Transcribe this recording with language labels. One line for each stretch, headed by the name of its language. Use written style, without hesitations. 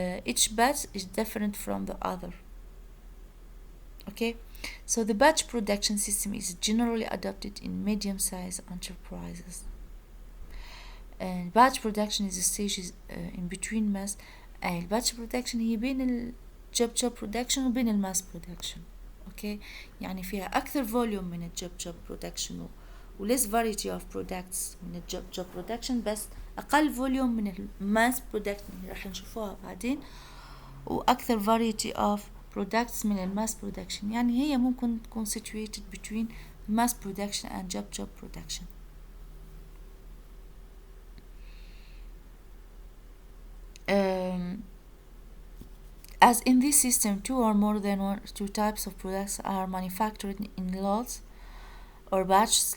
English: Each batch is different from the other. Okay, so the batch production system is generally adopted in medium-sized enterprises, and batch production is a stage in between mass.
Arabic: الباتش production هي بين الجوب production وبين الماس production. اوكي، يعني فيها اكثر فوليوم من الجوب جوب برودكشن وليس
English: variety of products
Arabic: من الجوب جوب برودكشن، بس اقل فوليوم من الماس برودكشن اللي راح نشوفوها بعدين، واكثر variety of products من الماس برودكشن. يعني هي ممكن تكون
English: situated between mass production and job production. As in this system, two or more than two types of products are manufactured in lots or batches.